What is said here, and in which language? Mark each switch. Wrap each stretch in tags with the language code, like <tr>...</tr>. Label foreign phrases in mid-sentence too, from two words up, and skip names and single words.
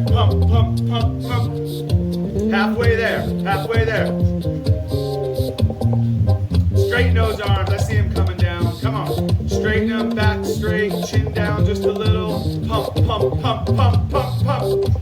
<en>Pump, pump, pump, pump. Halfway there. Halfway there. Straighten those arms. I see them coming down. Come on. Straighten them back straight. Chin down just a little. Pump, pump, pump, pump, pump, pump.</en>